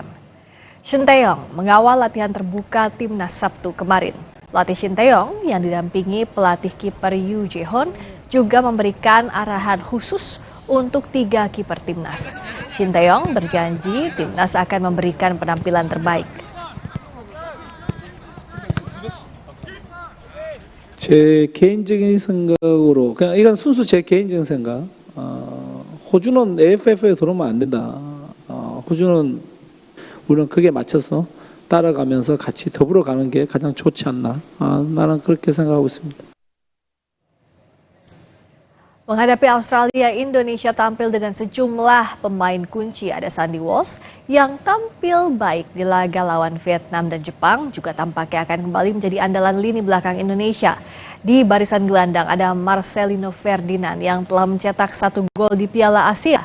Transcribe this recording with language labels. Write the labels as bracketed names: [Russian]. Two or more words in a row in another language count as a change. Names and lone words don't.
[Indonesian] Shin Tae-yong mengawal latihan terbuka Timnas Sabtu kemarin. Pelatih Shin Tae-yong yang didampingi pelatih kiper Yoo Jae-hoon juga memberikan arahan khusus untuk 3 kiper Timnas. Shin Tae-yong berjanji Timnas akan memberikan penampilan terbaik. [Korean] 제 개인적인 생각으로 그냥 이건 순수 제 개인적인 생각. 호주는 AFF에 들어오면 안 된다. 호주는 우리는 그게 맞춰서 따라가면서 같이 더불어 가는 게 가장 좋지 않나. 나는 그렇게 생각하고 있습니다. [Indonesian] Menghadapi Australia, Indonesia tampil dengan sejumlah pemain kunci. Ada Sandy Walsh yang tampil baik di laga lawan Vietnam dan Jepang, juga tampaknya akan kembali menjadi andalan lini belakang Indonesia. Di barisan gelandang ada Marcelino Ferdinand yang telah mencetak 1 gol di Piala Asia.